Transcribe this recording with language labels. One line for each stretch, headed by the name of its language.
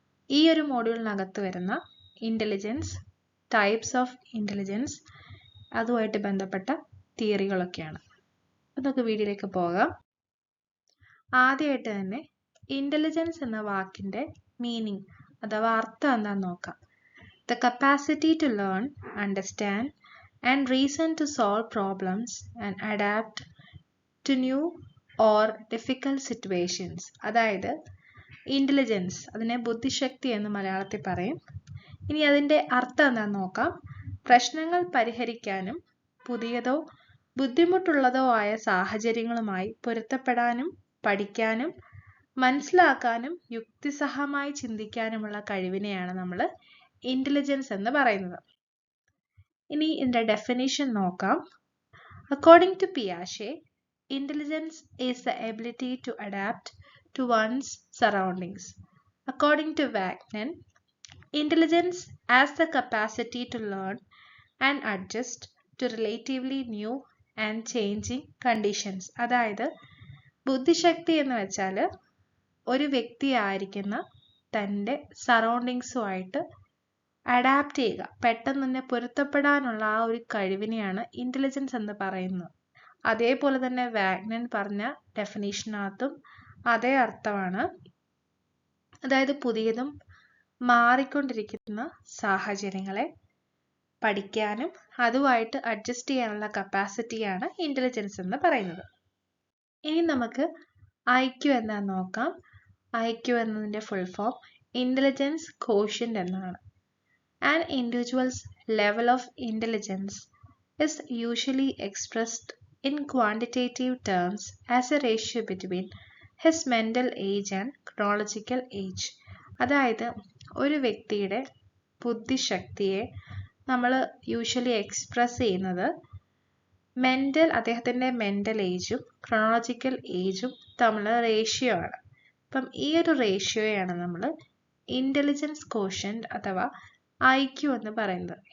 Malayalam: ഈ ഒരു മോഡ്യൂളിനകത്ത് വരുന്ന ഇൻ്റലിജൻസ്, ടൈപ്സ് ഓഫ് ഇൻ്റലിജൻസ്, അതുമായിട്ട് ബന്ധപ്പെട്ട തിയറികളൊക്കെയാണ്. നമുക്ക് വീഡിയോയിലേക്ക് പോകാം. ആദ്യമായിട്ട് തന്നെ ഇൻ്റലിജൻസ് എന്ന വാക്കിൻ്റെ മീനിങ് അഥവാ അർത്ഥം എന്താണെന്ന് നോക്കാം.
English: The capacity to learn, understand and reason to solve problems and adapt to new or difficult situations.
Malayalam: അതായത് ഇൻ്റലിജൻസ്, അതിനെ ബുദ്ധിശക്തി എന്ന് മലയാളത്തിൽ പറയും. ഇനി അതിൻ്റെ അർത്ഥം എന്താണെന്ന് നോക്കാം. പ്രശ്നങ്ങൾ പരിഹരിക്കാനും പുതിയതോ ബുദ്ധിമുട്ടുള്ളതോ ആയ സാഹചര്യങ്ങളുമായി പൊരുത്തപ്പെടാനും പഠിക്കാനും മനസ്സിലാക്കാനും യുക്തിസഹമായി ചിന്തിക്കാനുമുള്ള കഴിവിനെയാണ് നമ്മൾ ഇൻ്റലിജൻസ് എന്ന് പറയുന്നത്. ഇനി ഇതിൻ്റെ ഡെഫിനിഷൻ നോക്കാം.
English: According to Piaget, intelligence is the ability to adapt to one's surroundings. According to Wagner, intelligence has the capacity to learn and adjust to relatively new and changing conditions.
Malayalam: അതായത് ബുദ്ധിശക്തി എന്ന് വെച്ചാൽ ഒരു വ്യക്തി ആയിരിക്കുന്ന തൻ്റെ സറൗണ്ടിങ്സുമായിട്ട് അഡാപ്റ്റ് ചെയ്യുക, പെട്ടെന്ന് തന്നെ പൊരുത്തപ്പെടാനുള്ള ആ ഒരു കഴിവിനെയാണ് ഇൻ്റലിജൻസ് എന്ന് പറയുന്നത്. അതേപോലെ തന്നെ വാഗ്നർ പറഞ്ഞ ഡെഫിനേഷനകത്തും അതേ അർത്ഥമാണ്. അതായത് പുതിയതും മാറിക്കൊണ്ടിരിക്കുന്ന സാഹചര്യങ്ങളെ പഠിക്കാനും അതുമായിട്ട് അഡ്ജസ്റ്റ് ചെയ്യാനുള്ള കപ്പാസിറ്റിയാണ് ഇൻ്റലിജൻസ് എന്ന് പറയുന്നത്. ഇനി നമുക്ക് IQ എന്താണെന്ന് നോക്കാം. IQ എന്നതിൻ്റെ ഫുൾ ഫോം ഇൻ്റലിജൻസ് ക്വോഷ്യൻ്റ് എന്നാണ്.
English: An individual's level of intelligence is usually expressed in quantitative terms as a ratio between his mental age and chronological age.
Malayalam: അതായത് ഒരു വ്യക്തിയുടെ ബുദ്ധിശക്തിയെ നമ്മൾ യൂഷ്വലി എക്സ്പ്രസ് ചെയ്യുന്നത് അദ്ദേഹത്തിൻ്റെ മെൻ്റൽ ഏജും ക്രോണോളജിക്കൽ ഏജും തമ്മിലുള്ള റേഷ്യോ ആണ്. അപ്പം ഈ ഒരു റേഷ്യോയാണ് നമ്മൾ ഇൻ്റലിജൻസ് ക്വോഷ്യൻ്റ് അഥവാ IQ എന്ന് പറയുന്നത്.